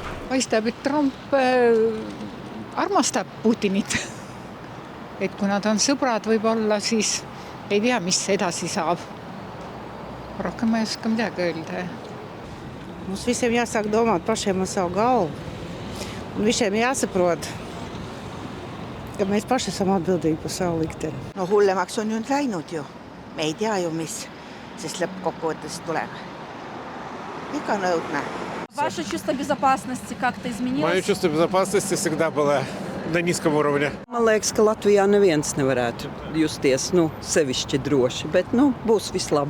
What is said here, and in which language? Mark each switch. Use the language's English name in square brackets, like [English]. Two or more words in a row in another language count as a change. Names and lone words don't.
[Estonian] paistab, et Trump armastab Putinit. Et kui nad on sõbrad võib-olla, siis ei tea, mis edasi saab. Rohkem ma ei oska midagi öelda. [Latvian] Mums visiem jāsāk domāt pašiem ar savu galvu. Un visiem jāsaprot, ka mēs paši esam atbildīgi par savu likteni. [Estonian] No hullemaks on nüüd läinud ju. Me ei tea ju, mis siis lõppkokkuvõttes tuleb. Ikka on õudne. [Russian] Ваше чувство безопасности как-то изменилось? Мое чувство безопасности всегда было на низком уровне. [Latvian] Man liekas, ka Latvijā neviens nevarētu justies sevišķi droši, bet būs viss labi.